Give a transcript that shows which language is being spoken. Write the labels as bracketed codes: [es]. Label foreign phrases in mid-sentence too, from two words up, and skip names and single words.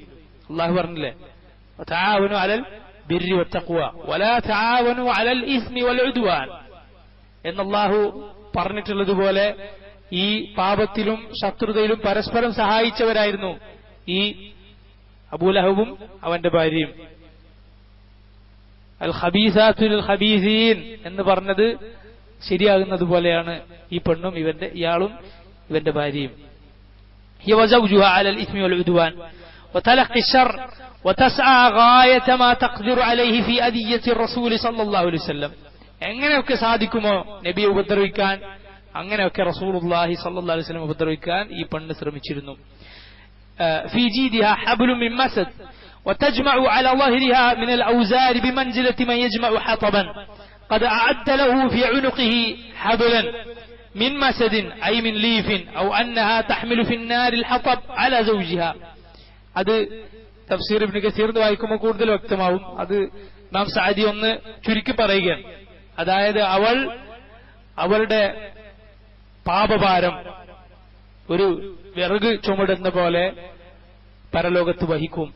[ml] അള്ളാഹു പറഞ്ഞില്ലേ, [ar] تعاونوا على البر والتقوى ولا تعاونوا على الإثم والعدوان [ml] എന്നല്ലാഹു പറഞ്ഞിട്ടുള്ളതുപോലെ ഈ പാപത്തിലും ശത്രുതയിലും പരസ്പരം സഹായിച്ചവരായിരുന്നു ഈ അബൂലഹബും അവന്റെ ഭാര്യയും. [ar] الخبيثات للخبيثين [ml] എന്ന് പറഞ്ഞത് ശരിയാകുന്നത് പോലെയാണ് ഈ പെണ്ണും ഇയാളും ഇവന്റെ ഭാര്യയും. [ar] هي وزوجها على الإثم والعدوان وتلقي الشر وتسعى غاية ما تقدر عليه في أذية الرسول صلى الله عليه وسلم. [ml] എങ്ങനെയൊക്കെ സാധിക്കുമോ നബിയെ ഉപദ്രവിക്കാൻ അങ്ങനെയൊക്കെ [ar] رسول الله صلى الله عليه وسلم [ml] ഉപദ്രവിക്കാൻ ഈ പെണ്ണ് ശ്രമിച്ചിരുന്നു. [ar] في جيدها حبل من مسد وتجمع على ظهرها من الأوزار بمنزلة من يجمع حطبا قد أعد له في عنقه حبلا من مسد أي من ليف أو أنها تحمل في النار الحطب على زوجها. [ml] അത് തഫ്സീർ ഇബ്നു കസീർ വായിക്കുമ്പോൾ കൂടുതൽ വ്യക്തമാവും. അത് ഇമാം സഅദി ഒന്ന് ചുരുക്കി പറയുകയാണ്. അതായത് അവളുടെ പാപഭാരം ഒരു വിറക് ചുമടുന്ന പോലെ പരലോകത്ത് വഹിക്കും.